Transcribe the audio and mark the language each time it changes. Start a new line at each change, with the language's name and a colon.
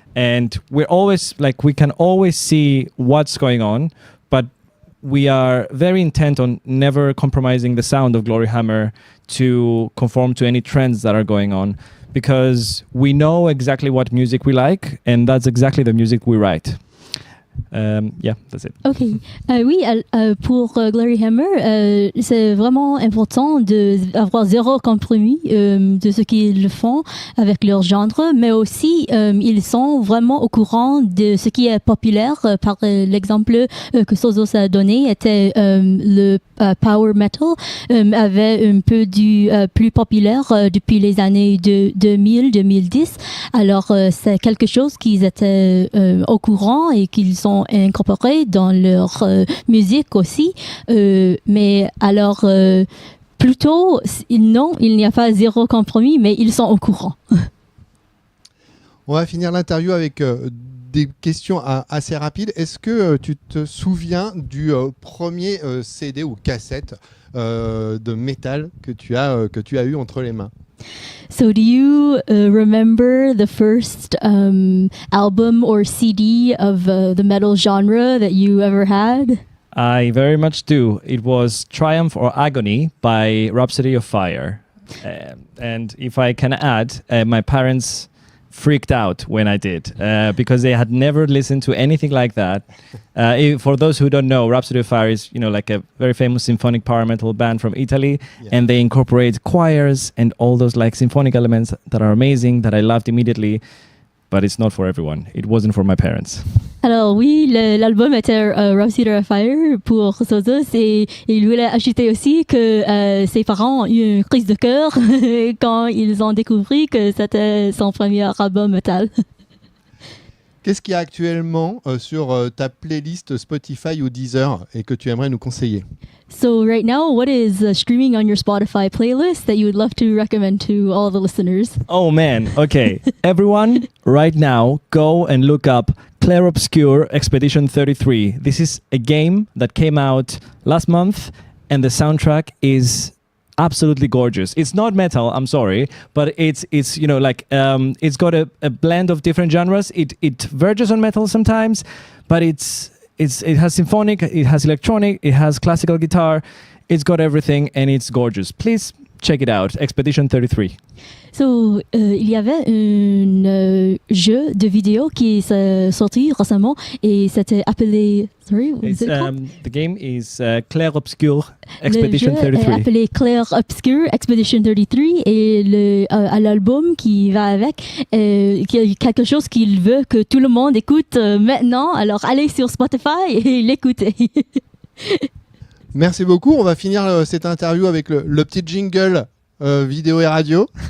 English: And we're always we can always see what's going on, but we are very intent on never compromising the sound of Gloryhammer to conform to any trends that are going on, because we know exactly what music we like, and that's exactly the music we write. Yeah, that's it. Ok.
French: Oui, pour Gloryhammer, c'est vraiment important d'avoir zéro compromis de ce qu'ils font avec leur genre, mais aussi ils sont vraiment au courant de ce qui est populaire. Par l'exemple que Sozos a donné était le power metal avait un peu du plus populaire depuis les années 2000-2010. Alors c'est quelque chose qu'ils étaient au courant et qu'ils ont incorporé dans leur musique aussi. Mais alors plutôt non, il n'y a pas zéro compromis, mais ils sont au courant. On va finir l'interview avec des questions assez rapides. Est-ce que tu te souviens du premier CD ou cassette de métal que tu as eu entre les mains?
English: So do you remember the first album or CD of the metal genre that you ever had? I very much do. It was Triumph or Agony by Rhapsody of Fire. And if I can add, my parents freaked out when I did because they had never listened to anything like that. For those who don't know, Rhapsody of Fire is like a very famous symphonic power metal band from Italy, and they incorporate choirs and all those symphonic elements that are amazing that I loved immediately. But it's not for everyone. It wasn't for my parents.
French: Alors oui, l'album était Rhapsody of Fire pour Sozos, et il voulait ajouter aussi que ses parents ont eu une crise de cœur quand ils ont découvert que c'était son premier album metal. Qu'est-ce qu'il y a actuellement sur ta playlist Spotify ou Deezer et que tu aimerais nous conseiller?
English: So right now, what is streaming on your Spotify playlist that you would love to recommend to all the listeners? Oh man, okay. Everyone, right now, go and look up Clair Obscur Expedition 33. This is a game that came out last month, and the soundtrack is absolutely gorgeous. It's not metal, I'm sorry, but it's it's got a blend of different genres. It verges on metal sometimes, but it has symphonic, it has electronic, it has classical guitar. It's got everything, and it's gorgeous. Please check it out, Expedition 33.
French: So, il y avait un jeu de vidéo qui est sorti récemment et c'était appelé...
English: Sorry, what is it called? The game is Clair Obscur Expedition
French: le jeu
English: 33.
French: est appelé Clair Obscur Expedition 33, et à l'album qui va avec, il y a quelque chose qu'il veut que tout le monde écoute maintenant. Alors allez sur Spotify et l'écoutez. Merci beaucoup. On va finir cette interview avec le petit jingle vidéo et radio.